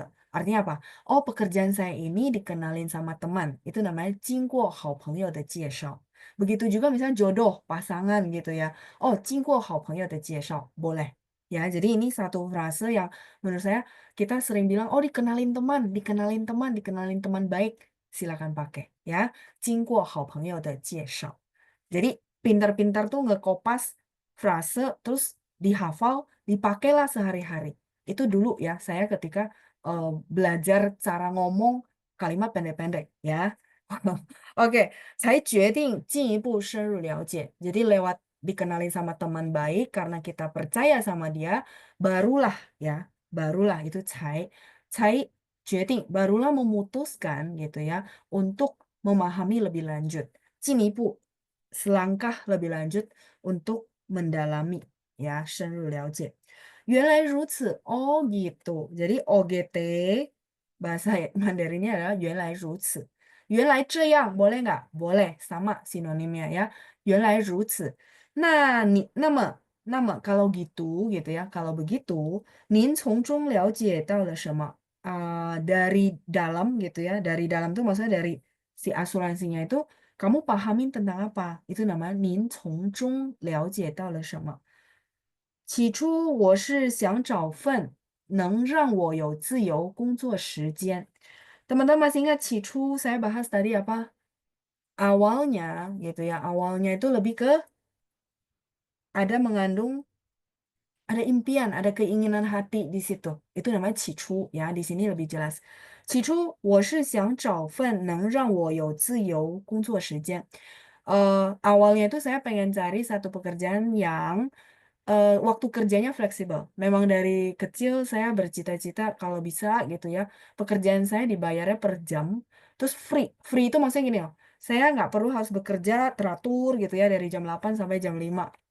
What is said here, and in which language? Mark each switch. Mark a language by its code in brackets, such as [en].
[id] Artinya apa? Oh, pekerjaan saya ini dikenalin sama teman. Itu namanya [zh] 经过好朋友的介绍. [id] Begitu juga misalnya jodoh, pasangan gitu ya. [zh] Oh, 经过好朋友的介绍, boleh. [id] Ya, jadi ini satu frase yang menurut saya kita sering bilang, oh dikenalin teman, dikenalin teman, dikenalin teman baik. Silakan pakai ya. [zh] 经过好朋友的介绍. [id] Jadi pintar-pintar tuh ngekopas frase terus dihafal, dipakailah sehari-hari. Itu dulu ya, saya ketika belajar cara ngomong kalimat pendek-pendek ya. Oke, saya [zh] 决定进一步深入了解. [id] Jadi lewat dikenalin sama teman baik karena kita percaya sama dia, barulah ya, barulah itu [zh] 才决定, [id] barulah memutuskan gitu ya untuk memahami lebih lanjut. 进一步 selangkah lebih lanjut untuk mendalami ya, [zh] 深入了解. 原来如此, [id] oh gitu. Jadi OGT bahasa Mandarinnya adalah 原来如此. [zh] 原来这样 boleh nggak? [id] Boleh, sama sinonimnya ya. 原来如此. Nah, 那么kalau gitu ya, kalau begitu, [zh] 您从中了解到了什么? [id] Dari dalam gitu ya, dari dalam tuh maksudnya dari si asuransinya itu, kamu pahamin tentang apa? [zh] Itu namanya 您从中了解到了什么?起初我是想找份能让我有自由工作时间. [id] Teman-teman masih ingat cicu saya bahas tadi apa? Awalnya gitu ya, awalnya itu lebih ke ada mengandung ada impian, ada keinginan hati di situ. Itu namanya 起初 ya, di sini lebih jelas. [zh] 起初我是想找份能让我有自由工作时间。 [id] Awalnya itu saya pengen cari satu pekerjaan yang waktu kerjanya fleksibel. Memang dari kecil saya bercita-cita kalau bisa gitu ya, pekerjaan saya dibayarnya per jam, terus free. Free itu maksudnya gini loh, saya nggak perlu harus bekerja teratur gitu ya dari jam 8 sampai jam 5.